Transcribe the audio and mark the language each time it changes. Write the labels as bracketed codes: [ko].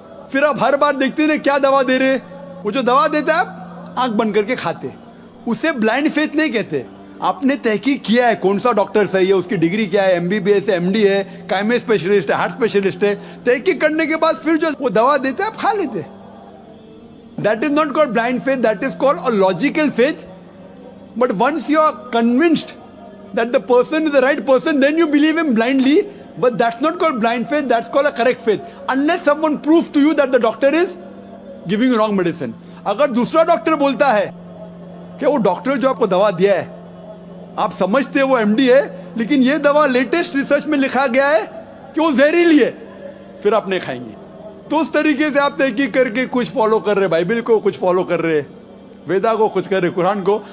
[ur] پھر آپ ہر بار دیکھتے ہیں کیا دوا دے رہے, وہ جو دوا دیتا ہے آپ آنکھ بند کر کے کھاتے. اسے بلائنڈ فیتھ نہیں کہتے. آپ نے تحقیق کیا ہے کون سا ڈاکٹر صحیح ہے, اس کی ڈگری کیا ہے, MBBS ہے, MD ہے, کائمے اسپیشلسٹ ہے, ہارٹ اسپیشلسٹ ہے. تحقیق کرنے کے بعد پھر جو وہ دوا دیتا ہے آپ کھا لیتے. [en] That is not called blind faith, that is called a logical faith. But once you are convinced that the person is the right person, then you believe him blindly. But that's not called blind faith, that's called a correct faith. Unless someone proves to you that the doctor is giving you wrong medicine. [ur] اگر دوسرا doctor بولتا ہے کہ وہ doctor جو آپ کو دوا دیا ہے آپ سمجھتے ہیں وہ MD ہے, لیکن یہ دوا لیٹسٹ ریسرچ میں لکھا گیا ہے کہ وہ زہریلی ہے, پھر آپ نہیں کھائیں گے. تو اس طریقے سے آپ تحقیق کر کے کچھ فالو کر رہے, بائبل کو کچھ فالو کر رہے, ویدا کو کچھ کر رہے, قرآن کو.